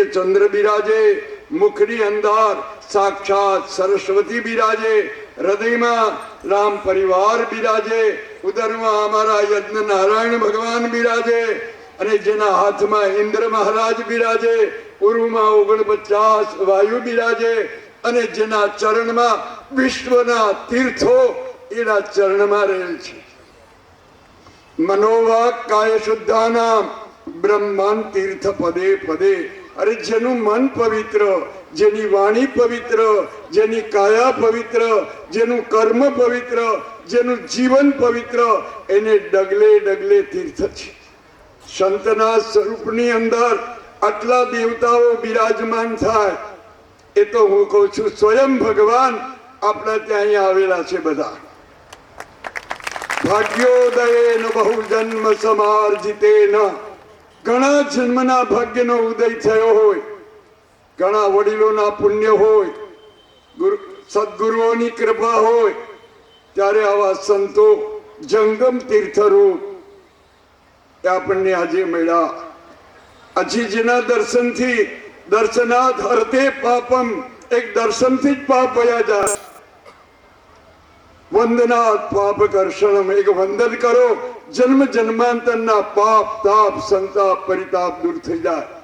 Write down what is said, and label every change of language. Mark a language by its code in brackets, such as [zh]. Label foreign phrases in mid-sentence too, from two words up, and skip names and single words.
[gu] ચંદ્ર વિરાજે, મુખની અંધાર સાક્ષાત સરસ્વતી વિરાજે, હૃદય મેં રામ પરિવાર વિરાજે, ઉદર મેં હમારા યજ્ઞ નારાયણ ભગવાન વિરાજે, અને જેના હાથ મેં ઇન્દ્ર મહારાજ વિરાજે, ઉરુ મેં 49 વાયુ વિરાજે, અને જેના ચરણ મેં વિશ્વના તીર્થો એના ચરણ મેં રહેલ છે। [sa] मनोवाक काय शुद्धानाम ब्रह्मांड तीर्थ पदे पदे। [gu] અરે જેનું મન પવિત્ર, જેની વાણી પવિત્ર, જેની કાયા પવિત્ર, જેનું કર્મ પવિત્ર, જેનું જીવન પવિત્ર, એને ડગલે ડગલે તીર્થ છે। સંતના સ્વરૂપની અંદર આટલા દેવતાઓ વિરાજમાન થાય એ તો હું કહું છું સ્વયં ભગવાન આપણા ત્યાં આવેલા છે। [sa] बधा भाग्योदयेन बहुजन्म समार्जितेन, [gu] ઘણા જન્મના ભાગ્યનો ઉદય થયો હોય, ઘણા વડીલોના પુણ્ય હોય, સદ્ગુરુઓની કૃપા હોય, ત્યારે આવા સંતો જંગમ તીર્થરૂપ એ આપણને આજે મળ્યા. હજી જેના દર્શનથી [sa] दर्शनात हरते पापम, [gu] એક દર્શનથી જ પાપ વયા જાય. [sa] वन्दनात पाप कर्षणम, [gu] એક વંદન કરો, જન્મ જન્માંતરના પાપ તાપ સંતાપ પરિતાપ દૂર થઈ જાય.